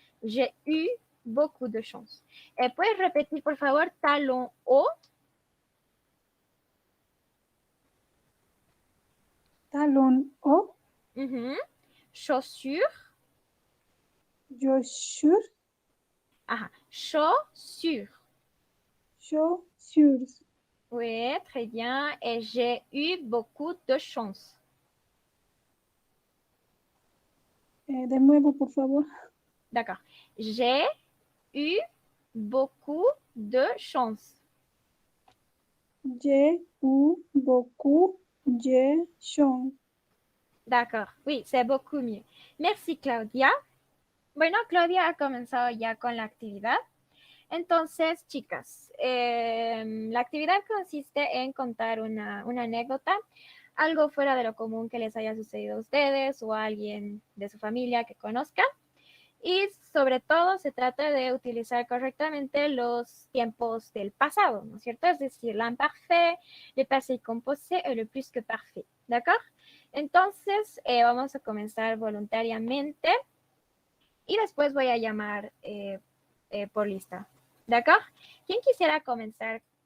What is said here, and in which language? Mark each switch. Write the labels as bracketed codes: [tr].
[fr] J'ai eu beaucoup de chance. [es] ¿Puedes repetir, por favor, [fr] talon haut? Talon haut. Chaussures. Chaussures. Ajá. Chaussures. Chaussures. Oui, très bien. Et j'ai eu beaucoup de chance. [es] De nuevo, por favor. [fr] D'accord. J'ai eu beaucoup de chance. J'ai eu beaucoup de chance. D'accord. Oui, c'est beaucoup mieux. Merci, Claudia. [es] Bueno, Claudia ha comenzado ya con la actividad. Entonces, chicas, la actividad consiste en contar una anécdota, algo fuera de lo común que les haya sucedido a ustedes o a alguien de su familia que conozcan. Y sobre todo se trata de utilizar correctamente los tiempos del pasado, ¿no es cierto? Es decir, l'imparfait, le passé composé y le plus que parfait, ¿d'accord? Entonces, vamos a comenzar voluntariamente y después voy a llamar por lista, ¿d'accord? ¿Quién quisiera comenzar?